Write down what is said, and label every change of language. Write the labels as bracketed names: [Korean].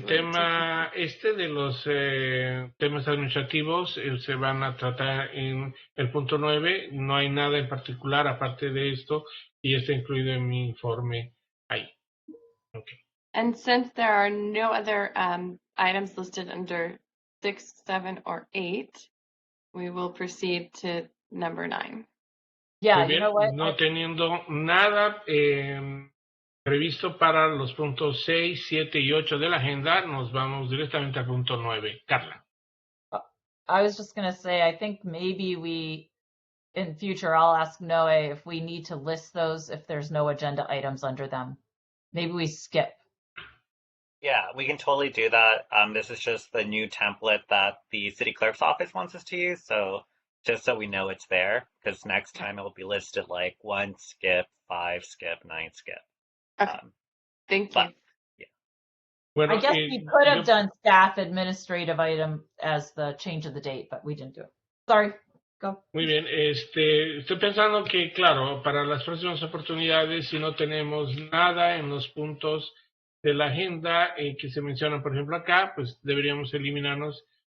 [Spanish] el tema de los temas administrativos se van a tratar en el punto 9. No hay nada en particular aparte de esto y está incluido en mi informe ahí. [English] Okay. And since there are no other items listed under 6, 7, or 8, we will proceed to number 9. Yeah, [Spanish] Muy [English] you [Spanish] bien, [English] know what? [Spanish] no teniendo nada previsto para los puntos 6, 7 y 8 de la agenda, nos vamos directamente al punto 9. [English] Carla. I was just gonna say, I think maybe we, in future, I'll ask Noe if we need to list those if there's no agenda items under them. Maybe we skip. Yeah, we can totally do that. This is just the new template that the city clerk's office wants us to use. So just so we know it's there, because next time it will be listed like 1 skip, 5 skip, 9 skip. Okay. Thank you. But [Spanish] Bueno, [English] I guess we could have done staff administrative item as the change of the date, but we didn't do it. Sorry, go. [Spanish] Muy bien, estoy pensando que, claro, para las próximas oportunidades, si no tenemos nada en los puntos de la agenda que se mencionan, por ejemplo, acá, pues deberíamos eliminarnos.